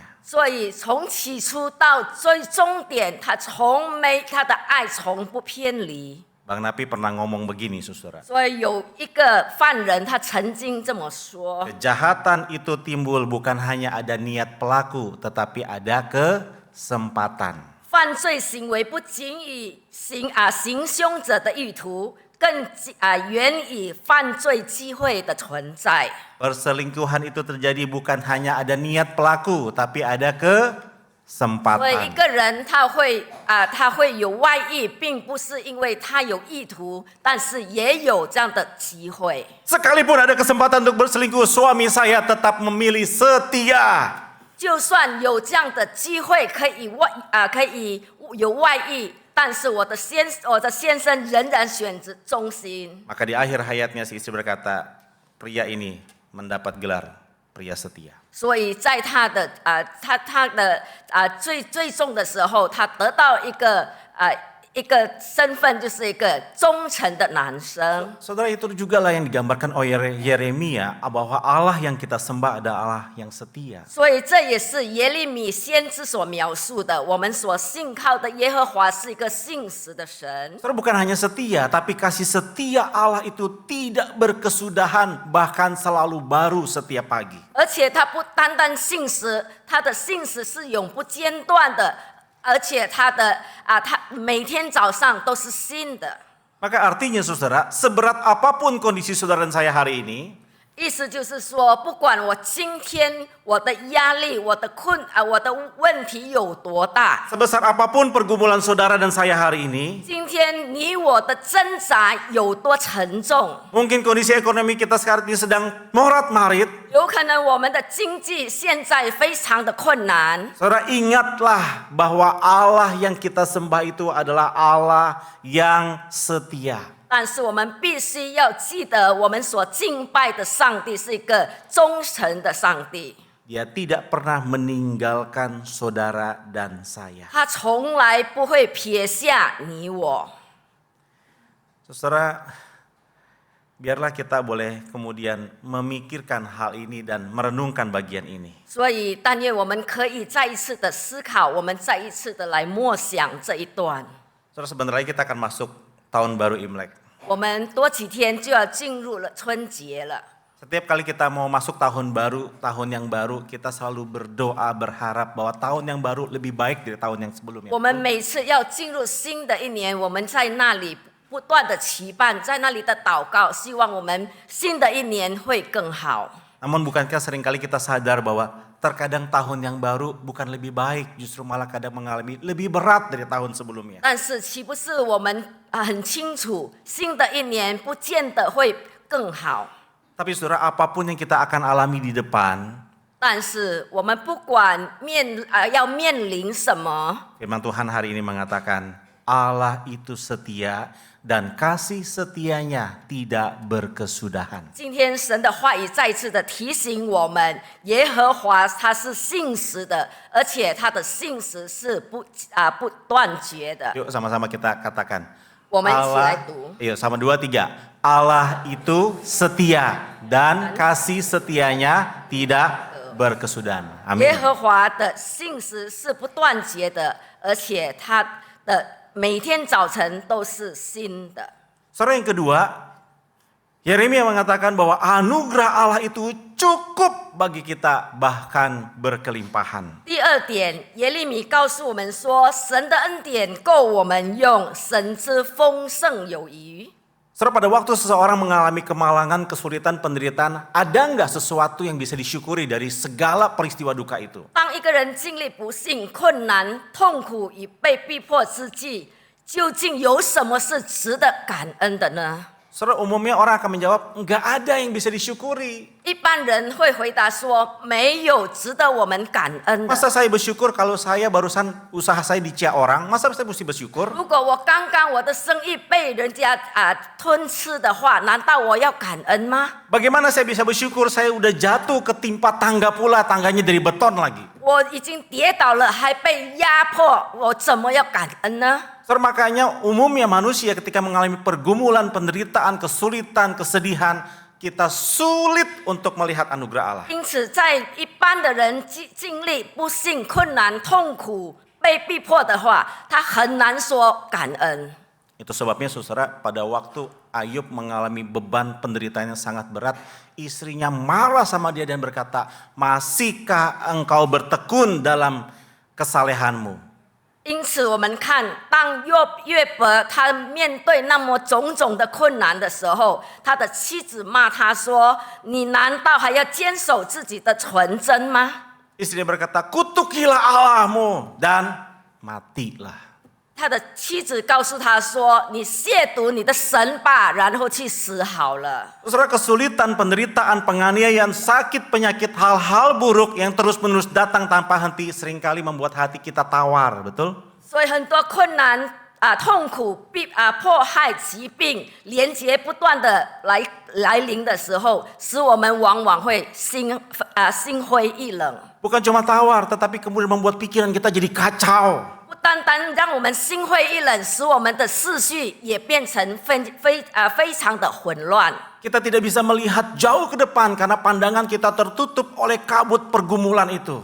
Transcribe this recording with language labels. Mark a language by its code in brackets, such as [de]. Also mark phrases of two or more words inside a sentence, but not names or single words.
[zh] 所以从起初到最终点，他的爱从不偏离。 [id] Bang Napi pernah ngomong begini, saudara. [zh] 所以有一个犯人，他曾经这么说： [id] Kejahatan itu timbul bukan hanya ada niat pelaku, tetapi ada kesempatan. [zh] 犯罪行为不仅以行凶者的意图，更源于犯罪机会的存在。 [id] Perselingkuhan itu terjadi bukan hanya ada niat pelaku, tapi ada [zh] 所以一 [id] kesempatan. [zh] 个人他会有外遇，并不是因为他有意图，但是也有这样的机会。 [id] Sekalipun ada kesempatan untuk berselingkuh, suami saya tetap memilih setia. [zh] 就算有这样的机会可以有外遇，但是我的先生仍然选择忠心。 [id] Maka di akhir hayatnya si istri berkata, pria ini mendapat gelar pria setia. [zh] 所以在他的最重的时候，他得到一个身份，就是一个忠诚的男生。 [id] Saudara, itu juga lah yang digambarkan oleh Yeremia, bahwa Allah yang kita sembah adalah Allah yang setia. [zh] 所以这也是耶利米先知所描述的，我们所信靠的耶和华是一个信实的神。 [id] Saudara, bukan hanya setia, tapi kasih setia Allah itu tidak berkesudahan, bahkan selalu baru setiap pagi. [zh] 而且他不单单信实，他的信实是永不间断的，而且他每天早上都是新的。 [id] Maka artinya saudara, seberat apapun kondisi saudara dan saya hari ini, [zh] 意思就是说，不管我今天我的压力、我的问题有多大， [id] sebesar apapun pergumulan saudara dan saya hari ini, [zh] 今天你我的挣扎有多沉重， [id] mungkin kondisi ekonomi kita sekarang ini sedang morat-marit. [zh] 有可能我们的经济现在非常的困难。 [id] Saudara, ingatlah bahwa Allah yang kita sembah itu adalah Allah yang setia. [zh] 但是我们必须要记得，我们所敬拜的上帝是一个忠诚的上帝， [id] Dia tidak pernah meninggalkan saudara dan saya. [zh] 他从来不会撇下你我。 [id] Saudara, biarlah kita boleh kemudian memikirkan hal ini dan merenungkan bagian ini. [zh] 所以，但愿我们可以再一次的思考，我们再一次的来默想这一段。 [id] Saudara, sebentar lagi kita akan masuk tahun baru Imlek. [zh] 我们多几天就要进入了春节了。 [id] Setiap kali kita mau masuk tahun baru, tahun yang baru, kita selalu berdoa, berharap bahwa tahun yang baru lebih baik dari tahun yang sebelumnya. [zh] 我们每次要进入新的一年，我们在那里不断的期盼，在那里的祷告，希望我们新的一年会更好。 [id] Namun bukankah seringkali kita sadar bahwa terkadang tahun yang baru bukan lebih baik, justru malah kadang mengalami lebih berat dari tahun sebelumnya. [zh] 但是岂不是我们很清楚，新的一年不见得会更好？ [id] Tapi saudara, apapun yang kita akan alami di depan, [zh] 但是我们不管要面临什么， [id] firman Tuhan hari ini mengatakan, Allah itu setia dan kasih setianya tidak berkesudahan. [zh] 今天神的话语再次的提醒我们，耶和华他是信实的，而且他的信实是不断绝的。 [id] Yuk sama-sama kita katakan. [zh] 我们一起来 Allah, 读。 [id] yuk sama 2, 3. Allah itu setia dan kasih setianya tidak berkesudahan. [zh] 耶 Amin. 和华的信实是不断绝的，而且他的每天早晨都是新的。 [id] Saudara, yang kedua, Yeremia mengatakan bahwa anugerah Allah itu cukup bagi kita, bahkan berkelimpahan. [zh] 第二点，耶利米告诉我们说，神的恩典够我们用，神之丰盛有余。 [id] Saudara, pada waktu seseorang mengalami kemalangan, kesulitan, penderitaan, ada nggak sesuatu yang bisa disyukuri dari segala peristiwa duka itu? [zh] 当一个人经历不幸、困难、痛苦与被逼迫之际，究竟有什么是值得感恩的呢？ [id] Saudara, umumnya orang akan menjawab, nggak ada yang bisa disyukuri. [zh] 一般人会回答说，没有值得我们感恩的。 [id] Masa saya bersyukur kalau saya barusan usaha saya dicia orang, masa saya mesti bersyukur? [zh] 如果我刚刚我的生意被人家吞吃的话，难道我要感恩吗？ [id] Bagaimana saya bisa bersyukur saya udah jatuh ketimpa tangga pula, tangganya dari beton lagi. [zh] 我已经跌倒了，还被压迫，我怎么要感恩呢？ [id] Saudara, makanya umumnya manusia ketika mengalami pergumulan, penderitaan, kesulitan, kesedihan, kita sulit untuk melihat anugerah Allah. [zh] 因此，在一般的人经历不幸、困难、痛苦、被逼迫的话，他很难说感恩。 [id] Itu sebabnya saudara, pada waktu Ayub mengalami beban penderitaan yang sangat berat, istrinya marah sama dia dan berkata, masihkah engkau bertekun dalam kesalehanmu? [zh] 因此，我们看，当约伯他面对那么种种的困难的时候，他的妻子骂他说：“你难道还要坚守自己的纯真吗？” [id] Istrinya berkata, kutukilah Allahmu dan matilah. [zh] 他的妻子告诉他说：“你亵渎你的神吧，然后去死好了。” [id] Saudara, kesulitan, penderitaan, penganiayaan, sakit, penyakit, hal-hal buruk yang terus-menerus datang tanpa henti seringkali membuat hati kita tawar, betul? [zh] 所以很多困难痛苦、迫害、疾病连结不断的来临的时候，使我们往往会心灰意冷。 [id] Bukan cuma tawar, tetapi kemudian membuat pikiran kita jadi kacau. [zh] 不单单让我们心灰意冷，使我们的思绪也变成非常的混乱。 [id] Kita tidak bisa melihat jauh ke depan karena pandangan kita tertutup oleh kabut pergumulan itu.